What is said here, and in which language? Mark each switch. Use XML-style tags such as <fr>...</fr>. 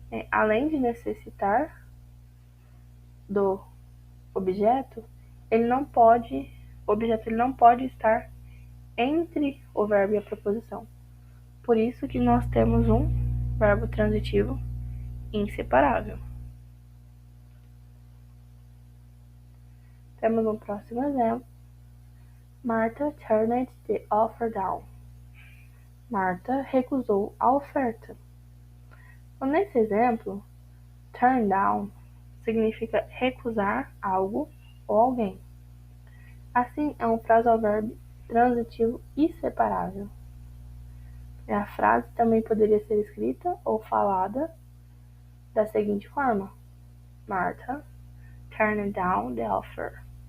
<pt>Além de necessitar do objeto, o objeto não pode estar entre o verbo e a preposição. Por isso que nós temos um verbo transitivo inseparável. Temos um próximo exemplo.</pt> <en>Martha turned the offer down.</en> <pt>Martha recusou a oferta. Então, nesse exemplo, turn down significa recusar algo ou alguém. Assim, é um phrasal verb transitivo inseparável. A frase também poderia ser escrita ou falada da seguinte forma:</pt> <en>Martha turned down the offer.</en>